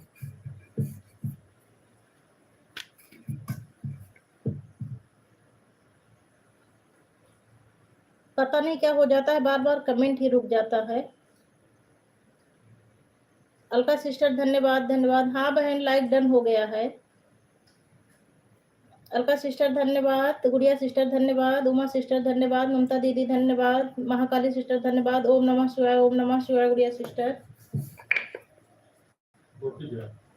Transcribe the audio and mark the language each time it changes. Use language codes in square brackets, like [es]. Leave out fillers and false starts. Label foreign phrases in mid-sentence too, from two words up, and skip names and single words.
[hi] पता नहीं क्या हो जाता है, बार बार कमेंट ही रुक जाता है। अलका सिस्टर धन्यवाद, धन्यवाद। हाँ बहन, [en] like done [hi] हो गया है। अलका सिस्टर धन्यवाद, गुड़िया सिस्टर धन्यवाद, उमा सिस्टर धन्यवाद, ममता दीदी धन्यवाद, महाकाली सिस्टर धन्यवाद। [sa] ओम नमः शिवाय, ओम नमः शिवाय गुड़िया सिस्टर।